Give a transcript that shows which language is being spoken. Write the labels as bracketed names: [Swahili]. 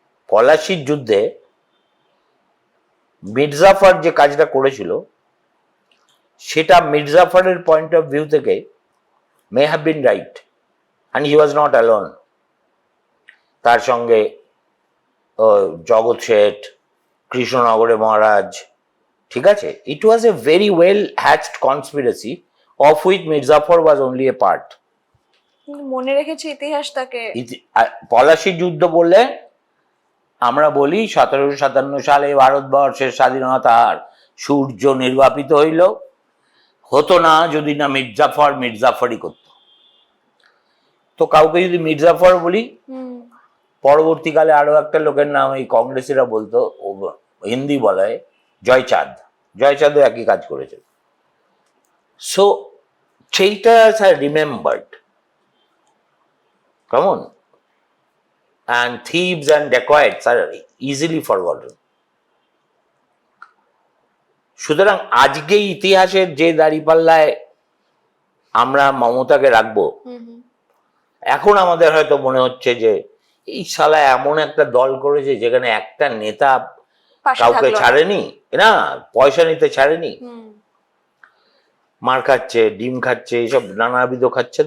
[Bangla] পলাশির যুদ্ধে মির্জাফর যে কাজটা করেছিল সেটা মির্জাফরের পয়েন্ট অফ ভিউ থেকে [English] may have been right and he was not alone. [Bangla] তার সঙ্গে জগৎ শেঠ, কৃষ্ণনগরে মহারাজ, ঠিক আছে, [English] it was a very well hatched conspiracy of which Mirzafar was only a part. [Bangla] মনে রেখেছে ইতিহাসটাকে। পলাশির যুদ্ধ বললে আমরা বলি 1757 সালে ভারতবর্ষের স্বাধীনতার সূর্য নির্বাপিত হতো না যদি না মির্জাফরই করত। তো কাউকে যদি মির্জাফর বলি, পরবর্তীকালে আরো একটা লোকের নাম এই কংগ্রেসীরা বলতো, হিন্দি বলায় জয়চাঁদও একই কাজ করেছে। [English] So সেইটা remembered, কেমন, and thieves and dacoits are easily forgotten. [Bangla] সুতরাং আজকে ইতিহাসের যে দাঁড়িপাল্লায় আমরা মমতাকে রাখবো, এখন আমাদের হয়তো মনে হচ্ছে যে এই শালা এমন একটা দল করেছে যেখানে একটা নেতা কাউকে ছাড়েনি, না পয়সা নিতে ছাড়েনি, মার খাচ্ছে, ডিম খাচ্ছে, এইসব নানাবিধ খাচ্ছে।